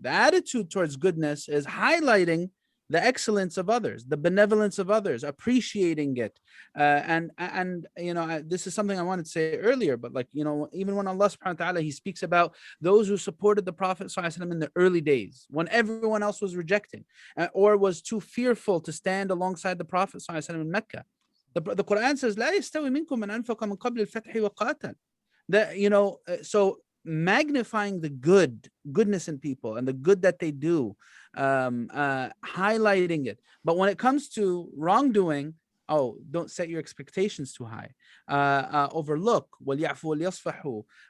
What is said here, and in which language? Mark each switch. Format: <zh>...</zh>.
<en>The attitude towards goodness is highlighting the excellence of others, the benevolence of others, appreciating it. And you know, this is something I wanted to say earlier, but like, you know, even when Allah subhanahu wa ta'ala, he speaks about those who supported the Prophet ﷺ in the early days, when everyone else was rejecting or was too fearful to stand alongside the Prophet ﷺ in Mecca.</en> <ar>The Quran says, لا يستوي منكم من أنفق من قبل الفتح وقاتل.</ar> <en>That, you know, so magnifying the goodness in people and the good that they do, highlighting it. But when it comes to wrongdoing, oh, don't set your expectations too high. Overlook.</en> <ar>وَلْيَعْفُوا وَلْيَصْفَحُوا.</ar>